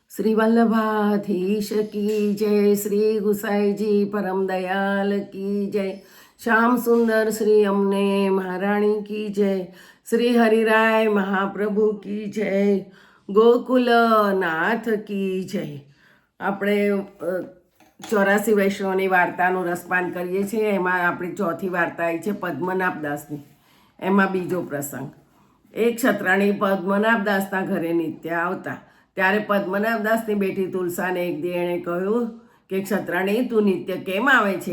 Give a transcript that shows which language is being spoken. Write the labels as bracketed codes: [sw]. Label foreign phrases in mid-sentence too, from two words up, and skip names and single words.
[hi] श्री वल्लभाधीश की जय। श्री गुसाई जी परम दयाल की जय। श्याम सुंदर श्री अमने महाराणी की जय। श्री हरिराय महाप्रभु की जय। गोकुल नाथ की जय। [gu] આપણે 84 વૈષ્ણવની વાર્તાનું રસપાન કરીએ છીએ। એમાં આપણી ચોથી વાર્તા આવી છે પદ્મનાભ દાસની। એમાં બીજો પ્રસંગ, એક ક્ષત્રાણી પદ્મનાભ દાસના ઘરે નિત્ય આવતા। ત્યારે પદ્મનાભ દાસની બેટી તુલસાને એક દી એણે કહ્યું કે ક્ષત્રાણી, તું નિત્ય કેમ આવે છે?